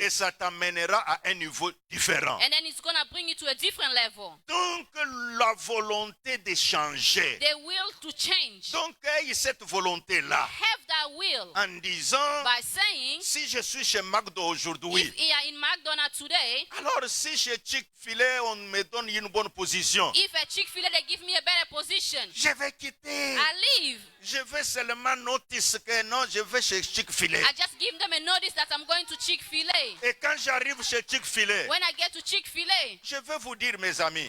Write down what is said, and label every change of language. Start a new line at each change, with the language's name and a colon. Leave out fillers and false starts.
French: et ça t'amènera à un niveau différent.
English: And then it's going to bring you to a different level.
French: Donc, la volonté de changer.
English: The will to change.
French: Donc, aie cette volonté-là
English: Have that will
French: en disant,
English: by saying,
French: si je suis chez McDo aujourd'hui,
English: if you are in McDonald's today,
French: alors si chez Chick-fil-A, on me donne une bonne position,
English: if at Chick-fil-A they give me a better position,
French: je vais quitter.
English: I leave.
French: Je vais seulement notice que non, je vais chez Chick-fil-A.
English: I just give them a notice that I'm going to Chick-fil-A.
French: Et quand j'arrive chez Chick-fil-A,
English: When I get to Chick-fil-A,
French: je vais vous dire, mes amis,